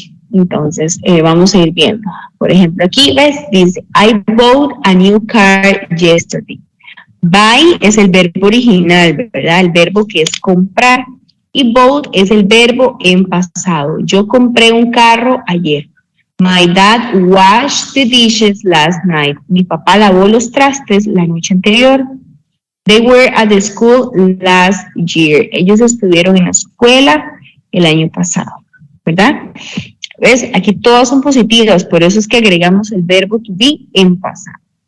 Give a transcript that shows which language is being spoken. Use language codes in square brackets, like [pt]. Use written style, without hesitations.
[es] Entonces, vamos a ir viendo. Por ejemplo, aquí ves, dice, [en] I bought a new car yesterday. [es] Buy es el verbo original, ¿verdad? El verbo que es comprar. Y bought es el verbo en pasado. Yo compré un carro ayer. [en] My dad washed the dishes last night. [es] Mi papá lavó los trastes la noche anterior. [en] They were at the school last year. [es] Ellos estuvieron en la escuela el año pasado, ¿verdad? ¿Ves? Aquí todas son positivas, por eso es que agregamos el verbo to be en pasado.